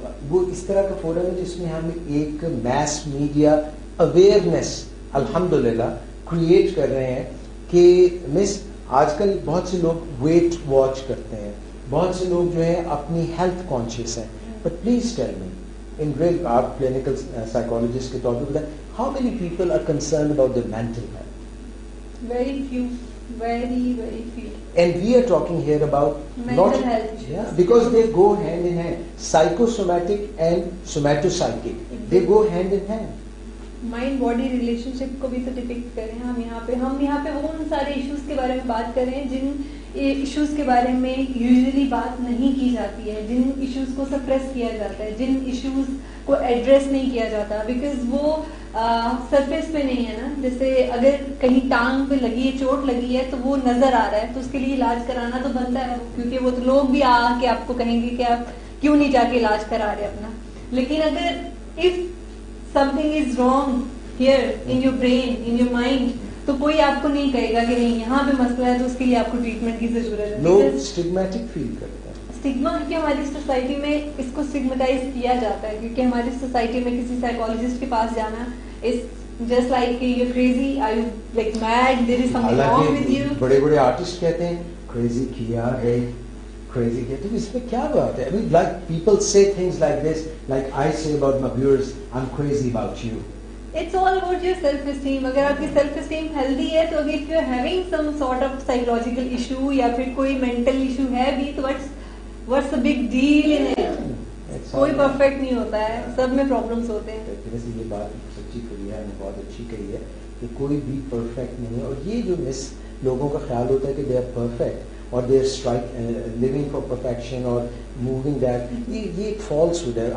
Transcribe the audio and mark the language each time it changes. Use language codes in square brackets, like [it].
[hi] वो इस तरह का फोरम है जिसमें हम एक मैस मीडिया अवेयरनेस अल्हम्दुलिल्लाह क्रिएट कर रहे हैं कि मिस आजकल बहुत से लोग वेट वॉच करते हैं, बहुत से लोग जो है अपनी हेल्थ कॉन्शियस हैं, but please tell मी in real, आप clinical psychologist के तौर पे बताएं, [en] how many people are concerned about their mental health? Very few, very few. And we are talking here about mental health. Yeah, because they go hand in hand. Psychosomatic and somatopsychic, exactly. They go hand in hand. [hi] Mind body relationship को भी तो depict करें. हम यहाँ पे वो उन सारे इश्यूज के बारे में बात कर रहे हैं जिन इश्यूज के बारे में यूजुअली बात नहीं की जाती है, जिन इश्यूज को सप्रेस किया जाता है, जिन इश्यूज को एड्रेस नहीं किया जाता, बिकॉज वो सरफेस पे नहीं है ना. जैसे अगर कहीं टांग पे लगी है, चोट लगी है, तो वो नजर आ रहा है, तो उसके लिए इलाज कराना तो बनता है, क्योंकि वो तो लोग भी आके आपको कहेंगे कि आप क्यों नहीं जाके इलाज करा रहे अपना. लेकिन अगर [en] if something is wrong here in your brain, in your mind, [hi] तो कोई आपको नहीं कहेगा कि नहीं यहाँ पे मसला है तो उसके लिए आपको ट्रीटमेंट की जरूरत है. लोग स्टिग्मेटिक फील करते हैं. स्टिग्मा क्योंकि हमारी सोसाइटी में इसको स्टिग्मेटाइज किया जाता है, क्योंकि हमारी सोसाइटी में किसी साइकोलॉजिस्ट के पास जाना [en] Is just like you crazy, are you like mad, there is something wrong with you. [hi] बड़े बड़े आर्टिस्ट कहते हैं क्रेजी किया है, क्रेजी किया, तो इसमें क्या बात है? [en] I mean, like people say things like this, like I say about my viewers, I'm crazy about you. It's all about your self esteem. [hi] अगर आपकी [en] self esteem healthy [hi] है तो [en] if you're having some sort of psychological issue [hi] या फिर कोई [en] mental issue [hi] है भी तो [en] what's the big deal in it? [hi] कोई perfect नहीं होता है, सब में problems होते हैं. वैसे ये बात सच्ची फरिया ने बहुत अच्छी कही है कि कोई भी perfect नहीं है, और ये जो मिस लोगों का ख्याल होता है कि [en] they are perfect or they are living for perfection or moving that, [hi] ये एक falsehood है.